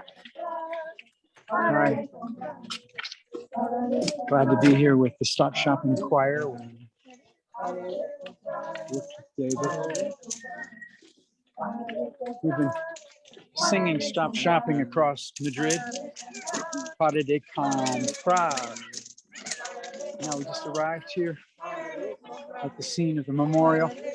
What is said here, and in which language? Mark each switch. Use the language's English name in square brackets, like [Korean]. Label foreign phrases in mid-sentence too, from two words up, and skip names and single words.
[English] All right. Glad to be here with the Stop Shopping Choir. With David. We've been singing Stop Shopping across Madrid. [Spanish] Pare de comprar. [English] Now we just arrived here at the scene of the memorial.